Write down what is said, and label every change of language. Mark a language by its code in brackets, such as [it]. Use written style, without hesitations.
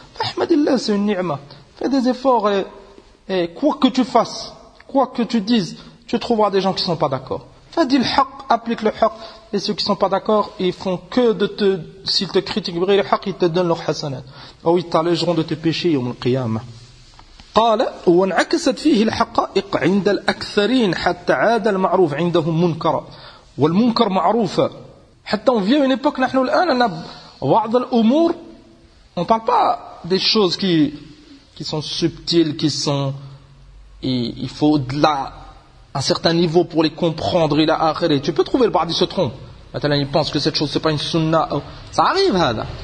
[fr] Fahmadillah, c'est une ni'ma. Fais des efforts et quoi que tu fasses, quoi que tu dises, tu trouveras des gens qui ne sont pas d'accord. Fadi al-haq, applique le haq. Et ceux qui ne sont pas d'accord, ils font que de te... S'ils te critiquent, ils te donnent leur hasanat. Ou ils t'allégeront de tes péchés au qiyama. [ar] قال وانعكست فيه الحقائق عند الأكثرين حتى عاد المعروف عندهم منكر والمنكر معروف. [fr] حتى on vient à une époque, [ar] نحن الآن, [fr] on a [ar] بعض الأمور. [fr] On ne parle pas des choses qui sont subtiles, qui sont... Il faut de la... un certain niveau pour les comprendre, il a akhiré. Tu peux trouver le bardi se trompe. Maintenant, il pense que cette chose, c'est pas une sunna. Ça arrive, hada.